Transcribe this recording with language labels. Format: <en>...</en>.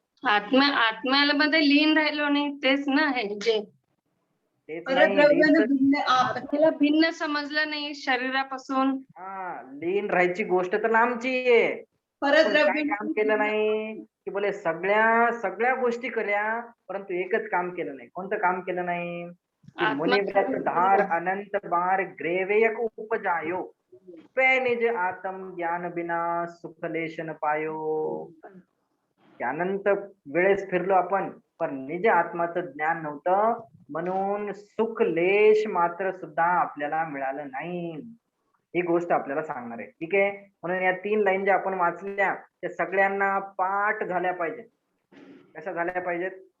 <mr>आत्म्याला मध्ये लीन राहिलो नाही, तेच ना हे जे तेच परत नाही. द्रव्यानं भिन्न आत्म्याला भिन्न समजलं नाही शरीरापासून. हा, लीन राहायची गोष्ट तर लांबची आहे. परत पण काय काम केलं द्रव्य नाही? की बोले सगळ्या गोष्टी केल्या परंतु एकच काम केलं नाही. कोणतं काम केलं नाही?</mr> <hi>की मुनिव्रत धार अनंत बार ग्रेवेयक उपजायो, पे निज आत्म ज्ञान बिना सुखलेश न पायो.</hi> <mr>त्यानंत वेळेस फिरलो आपण पण निज आत्माचं ज्ञान नव्हतं म्हणून सुख लेश मात्र सुद्धा आपल्याला मिळालं नाही. ही गोष्ट आपल्याला सांगणार आहे. ठीक आहे? म्हणून या 3 लाईन ज्या आपण वाचल्या त्या सगळ्यांना पाठ झाल्या पाहिजेत. कशा झाल्या पाहिजेत?</mr>